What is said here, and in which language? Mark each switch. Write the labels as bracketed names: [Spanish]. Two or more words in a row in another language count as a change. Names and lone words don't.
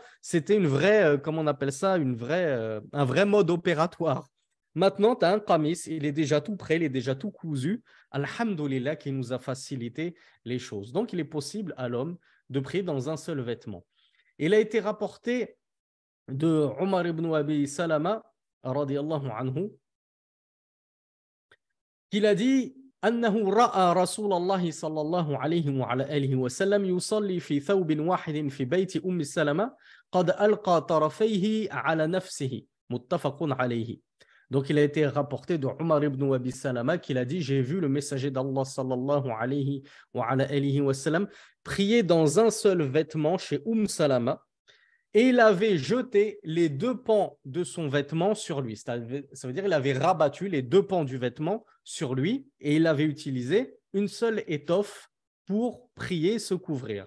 [French] C'était une vraie, comment on appelle ça, un vrai mode opératoire. Maintenant, tu as un qamis, il est déjà tout prêt, il est déjà tout cousu. Alhamdulillah qui nous a facilité les choses. Donc, il est possible à l'homme de prier dans un seul vêtement. Il a été rapporté de Omar ibn Abi Salama, [Arabic] رضي الله عنه, [French] qu'il a dit [Arabic] أنه رأى رسول الله صلى الله عليه وعلى آله وسلم يصلي في ثوب واحد في بيت أم سلمة قد ألقى طرفيه على نفسه متفق عليه. [French] Donc, il a été rapporté de Omar ibn Abi Salama qu'il a dit, j'ai vu le messager d'Allah [Arabic] صلى الله عليه وسلم [French] prier dans un seul vêtement chez Salama et il avait jeté les deux pans de son vêtement sur lui. Ça veut dire qu'il avait rabattu les deux pans du vêtement sur lui et il avait utilisé une seule étoffe pour prier, se couvrir.